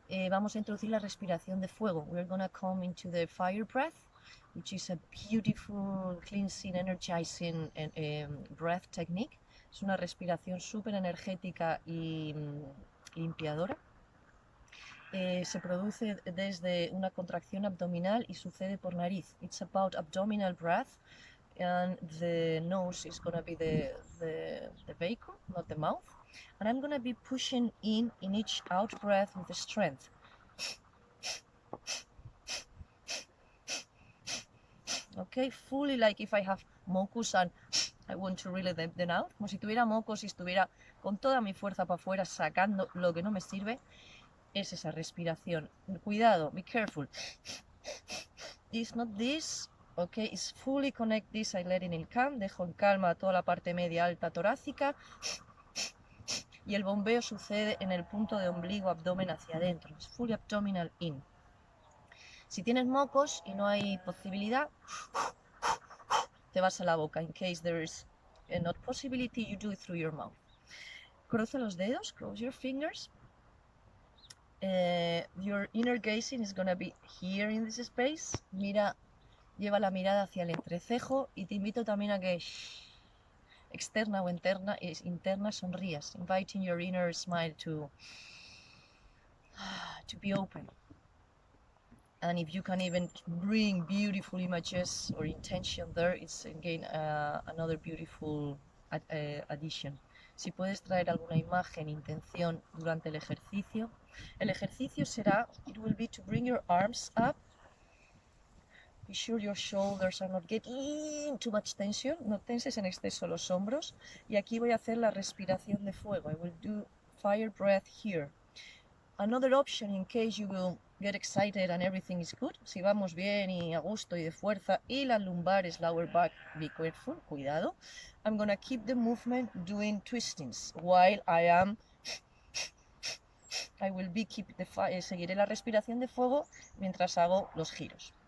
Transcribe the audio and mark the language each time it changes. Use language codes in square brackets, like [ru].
[es] Vamos a introducir la respiración de fuego. [en] We're going to come into the fire breath, which is a beautiful cleansing, energizing breath technique. [es] Es una respiración súper energética y limpiadora. Se produce desde una contracción abdominal y sucede por nariz. [en] It's about abdominal breath, and the nose is going to be the vehicle, not the mouth. And I'm going to be pushing in each out breath with strength. Okay, fully like if I have mucus and I want to release them out. [es] Como si tuviera mocos y estuviera con toda mi fuerza para afuera sacando lo que no me sirve. Es esa respiración. Cuidado, [en] be careful. It's not this. Okay, it's fully connect this. I let in [es] el calm. Dejo en calma toda la parte media alta torácica. Y el bombeo sucede en el punto de ombligo, abdomen hacia adentro. Es [en] fully abdominal in. [es] Si tienes mocos y no hay posibilidad, te vas a la boca. [en] In case there is not possibility, you do it through your mouth. [es] Cruza los dedos, [en] close your fingers. Your inner gazing is going to be here in this space. [es] Mira, lleva la mirada hacia el entrecejo y te invito también a que externa o interna sonrías, [en] inviting your inner smile to be open. And if you can even bring beautiful images or intention there, it's again another beautiful addition. [es] Si puedes traer alguna imagen, intención durante el ejercicio será, [en] it will be to bring your arms up. Be sure your shoulders are not getting too much tension. [es] No tenses en exceso los hombros. Y aquí voy a hacer la respiración de fuego. [en] I will do fire breath here. Another option in case you will get excited and everything is good, [es] si vamos bien y a gusto y de fuerza, y las lumbares, [en] lower back, be careful, [es] cuidado, [en] I'm gonna keep the movement doing twistings while I will be [es] seguiré la respiración de fuego mientras hago los giros.